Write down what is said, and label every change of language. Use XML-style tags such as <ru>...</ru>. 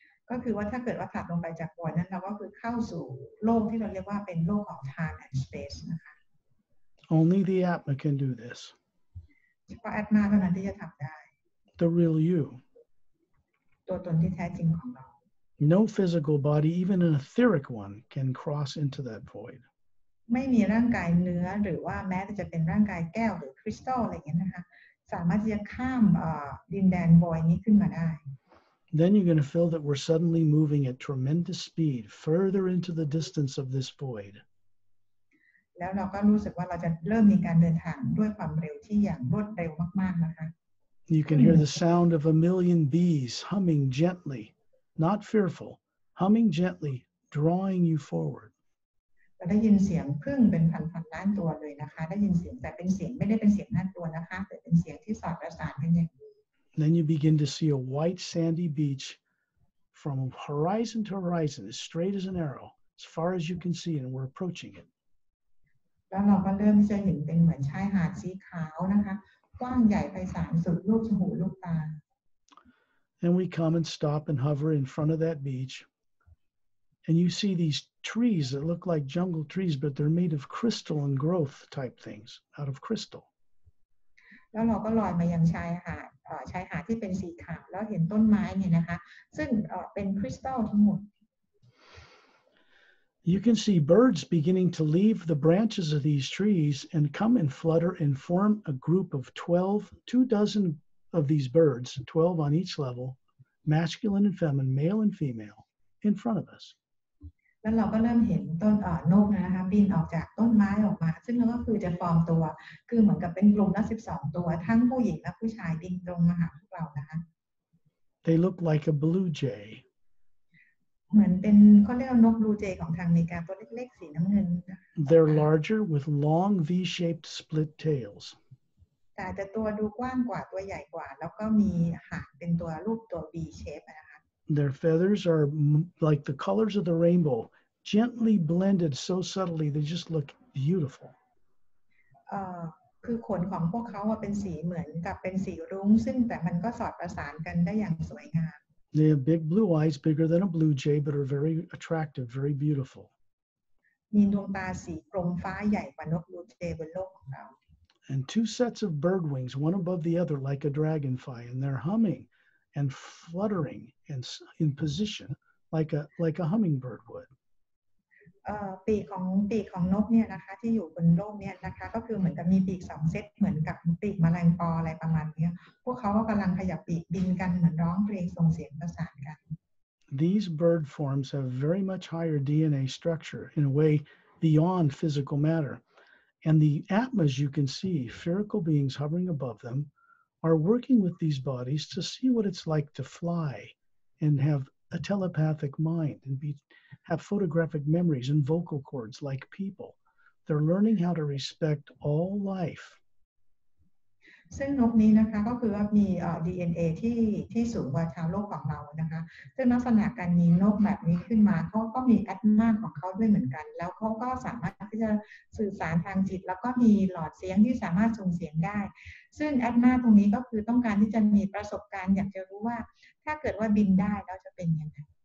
<th>ก็คือว่าถ้าเกิดว่าถัดลงไปจาก void นั้นเราก็คือเข้าสู่โลกที่เราเรียกว่าเป็นโลกของ</th> <en>time and space</en> <th>นะคะ</th> <en>Only the Atma can do this.</en> <th>เฉพาะ Atma เท่านั้นที่จะทำได้</th> <en>The real you.</en> <th>ตัวตนที่แท้จริงของเรา</th> <en>No physical body, even an etheric one, can cross into that void.</en> <th>ไม่มีร่างกายเนื้อหรือว่าแม้แต่จะเป็นร่างกายแก้วหรือคริสตัลอะไรอย่างเงี้ยนะคะสามารถที่จะข้ามดินแดนวอยนี้ขึ้นมาได้</th> <en>Then you're going to feel that we're suddenly moving at tremendous speed further into the distance of this void.</en> <th>แล้วเราก็รู้สึกว่าเราจะเริ่มมีการเดินทางด้วยความเร็วที่อย่างรวดเร็วมากๆนะคะ</th> <en>You can hear the sound of a million bees humming gently, not fearful, humming gently, drawing you forward.</en> <th>เราได้ยินเสียงผึ้งเป็นพันล้านตัวเลยนะคะได้ยินเสียงแต่เป็นเสียงไม่ได้เป็นเสียงน่ากลัวนะคะแต่เป็นเสียงที่สอดประสานกันอย่างดี</th> <en>Then you begin to see a white sandy beach from horizon to horizon, as straight as an arrow, as far as you can see, and we're approaching it.</en> <th>แล้วเราก็เริ่มที่จะเห็นเป็นเหมือนชายหาดสีขาวนะคะกว้างใหญ่ไพศาลสุดลูกหูลูกตา</th> <en>And we come and stop and hover in front of that beach. And you see these trees that look like jungle trees, but they're made of crystal and growth type things, out of crystal.</en> <th>แล้วเราก็ลอยมายังชายหาดที่เป็นสีขาวแล้วเห็นต้นไม้เนี่ยนะคะซึ่งเป็นคริสตัลทั้งหมด</th> <en>You can see birds beginning to leave the branches of these trees and come and flutter and form a group of 24 of these birds, 12 on each level, masculine and feminine, male and female, in front of us.</en> <th>แล้วเราก็เริ่มเห็นต้นนกนะคะบินออกจากต้นไม้ออกมาซึ่งก็คือจะฟอร์มตัวคือเหมือนกับเป็นกลุ่มละ12ตัวทั้งผู้หญิงและผู้ชายบินตรงมาหาพวกเรานะคะ</th> <en>They look like a blue jay.</en> <th>เหมือนเป็นเขาเรียกว่านกบลูเจของทางอเมริกาตัวเล็กๆสีน้ำเงิน</th> <en>They're larger with long V-shaped split tails.</en> <th>แต่จะตัวดูกว้างกว่าตัวใหญ่กว่าแล้วก็มีหางเป็นตัวรูปตัว V shape นะคะ</th> <en>Their feathers are like the colors of the rainbow, gently blended so subtly they just look beautiful.</en> <th>คือขนของพวกเขาเป็นสีเหมือนกับเป็นสีรุ้งซึ่งแต่มันก็สอดประสานกันได้อย่างสวยงาม</th> <en>They have big blue eyes, bigger than a blue jay, but are very attractive, very beautiful.</en> <th>มีดวงตาสีกรมฟ้าใหญ่กว่านกบลูเจบนโลกของเรา</th> <en>And 2 sets of bird wings, one above the other, like a dragonfly, and they're humming and fluttering and in position like a hummingbird would.</en> <th>ปีกของนกเนี่ยนะคะที่อยู่บนโลกเนี่ยนะคะก็คือเหมือนกับมีปีก2เซตเหมือนกับปีกแมลงปออะไรประมาณนี้พวกเขาก็กำลังขยับปีกบินกันเหมือนร้องเพลงส่งเสียงประสานกัน</th> <en>These bird forms have very much higher DNA structure in a way beyond physical matter. And the Atmas you can see, spherical beings hovering above them, are working with these bodies to see what it's like to fly and have a telepathic mind and have photographic memories and vocal cords like people. They're learning how to respect all life.</en> <th>ซึ่งนกนี้นะคะก็คือว่ามี DNA ที่สูงกว่าชาวโลกของเรานะคะซึ่งลักษณะการมีนกแบบนี้ขึ้นมาเขาก็มีแอตมาของเขาด้วยเหมือนกันแล้วเขาก็สามารถที่จะสื่อสารทางจิตแล้วก็มีหลอดเสียงที่สามารถส่งเสียงได้ซึ่งแอตมาตรงนี้ก็คือต้องการที่จะมีประสบการณ์อยากจะรู้ว่าถ้าเกิดว่าบินได้แล้วจะเป็นยังไง</th>